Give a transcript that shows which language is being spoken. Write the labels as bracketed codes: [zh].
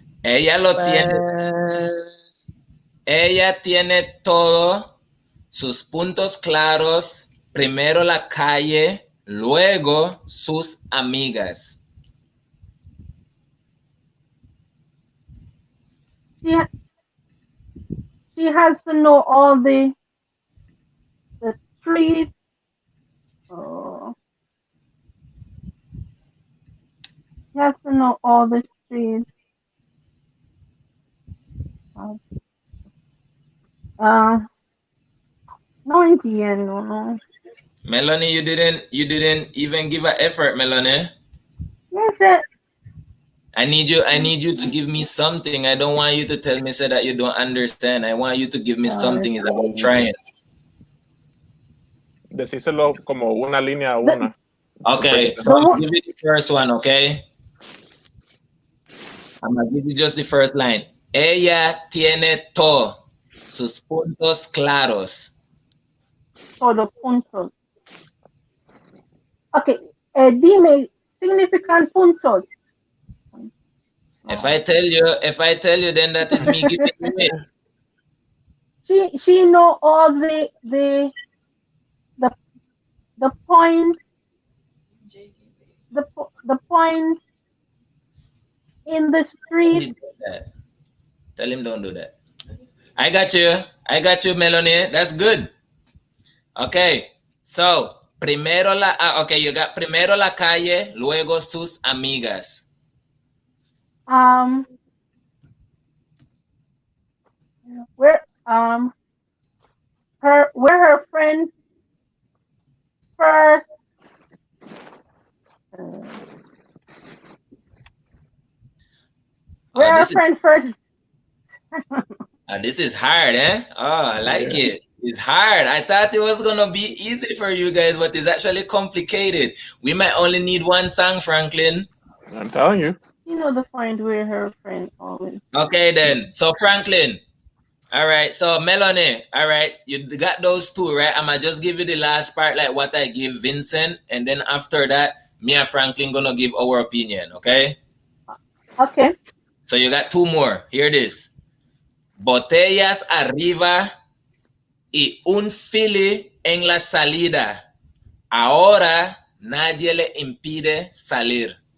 [es] Ella tiene todo sus puntos claros, primero la calle, luego sus amigas. [en] She has to know all the streets. She has to know all the streets. [es] No entiendo, no. [en] Melanie, you didn't even give an effort, Melanie. Yes, I need you to give me something. I don't want you to tell me say that you don't understand. I want you to give me something. Is about trying. [es] Decíselo como una línea a una. [en] Okay, so I'll give you the first one, okay? I'm gonna give you just the first line. [es] Ella tiene todo sus puntos claros. Todos puntos. Okay, dime, significan puntos. [en] If I tell you, then that is me giving you it. She know all the points. The points in the street. Tell him don't do that. I got you, Melanie. That's good. [es] Okay, so primero [en] you got [es] primero la calle, luego sus amigas. [en] Where her friends first. Where her friend first. This is hard, eh? Oh, I like it. It's hard. I thought it was gonna be easy for you guys, but it's actually complicated. We might only need one song, Franklin. I'm telling you. You know the point where her friend always. Okay then. So Franklin. All right. So Melanie. All right. You got those two, right? I'ma just give you the last part, like what I give Vincent, and then after that, me and Franklin gonna give our opinion. Okay. Okay. So you got two more. Hear this. [es] Botellas arriba y un fili en la salida. Ahora nadie le impide salir.